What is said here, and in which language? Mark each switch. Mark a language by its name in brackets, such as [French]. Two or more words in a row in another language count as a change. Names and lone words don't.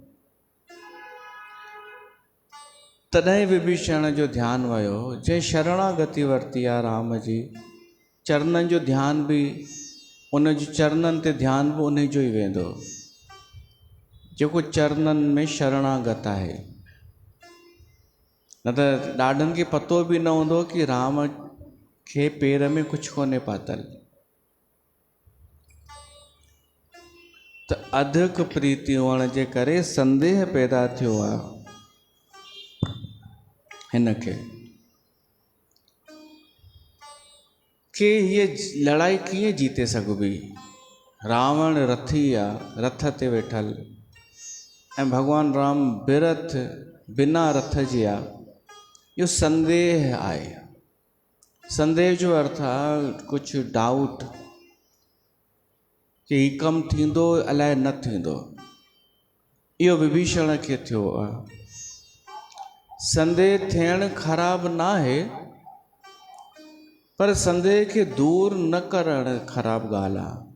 [Sindhi] तॾहिं विभीषण जो ध्यानु वियो, जंहिं शरणागति वरिती आहे राम जी, चरणन जो ध्यानु बि उन जी, चरणन ते ध्यानु बि उन जो ई वेंदो, जेको चरणन में शरणागत आहे। न त ॾाढनि खे पतो बि न हूंदो कि राम खे पेर में कुझु कोन्हे पातल। त अधिक प्रीति हुअण जे करे संदेह पैदा थियो आहे हिन खे कि हीअ लड़ाई कीअं जीते सघिबी। रावण रथी आहे, रथ ते वेठल, ऐं भॻवान राम बिरथ बिना रथ जे आहे। इहो संदेह आहे। संदेह जो अर्थ आहे कुझु डाउट कि हीउ कमु थींदो अलाए न थींदो। इहो विभीषण खे थियो आहे। संदेह थियणु ख़राबु न आहे, पर संदेह खे दूर न करणु ख़राबु ॻाल्हि आहे।